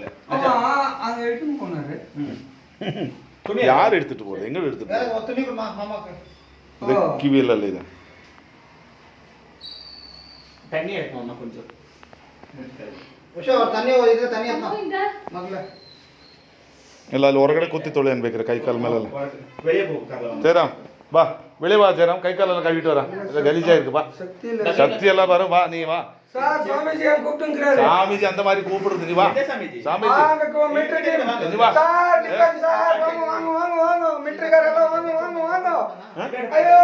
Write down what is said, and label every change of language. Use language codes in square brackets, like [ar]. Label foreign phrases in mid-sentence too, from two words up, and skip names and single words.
[ta] அங்க எடுத்துட்டு போனாரு. துணி யார் எடுத்துட்டு போறது? எங்க எடுத்துட்டு போறது? துணி மாமாக்கு இது கிவில இல்ல. இது தண்ணி எடுக்கணும் கொஞ்சம். உஷா தண்ணி இதுல தண்ணி எடுமா மகளே. [kn] ಇಲ್ಲ ಅಲ್ಲಿ ಹೊರಗಡೆ ಕೂತಿ ತೊಳೆ ಅನ್ಬೇಕ್ರೆ ಕೈ ಕಾಲ ಮೇಲೆಲ್ಲ [ta] வெளியே போகாத ஜெயராம் வா வெளியே வா ஜெயராம் கை காலெல்லாம் கழுவிட்டு வரா இல்லை கலீஜா இருக்கு வா சக்தி இல்ல சக்தி எல்லாம் வரும் வா நீ வா சார் சுவாமிஜி கூப்பிட்டுங்கிறாரு சாமிஜி அந்த மாதிரி கூப்பிடுறது நீ வா சாமிஜி சாமிஜி வாங்க மெட்ரிக் நீ வா சார் டிஃபன் சார் வாங்க வாங்க வாங்க வாங்க மெட்ரிகார எல்லாம் வாங்க வாங்க வாங்க ஐயோ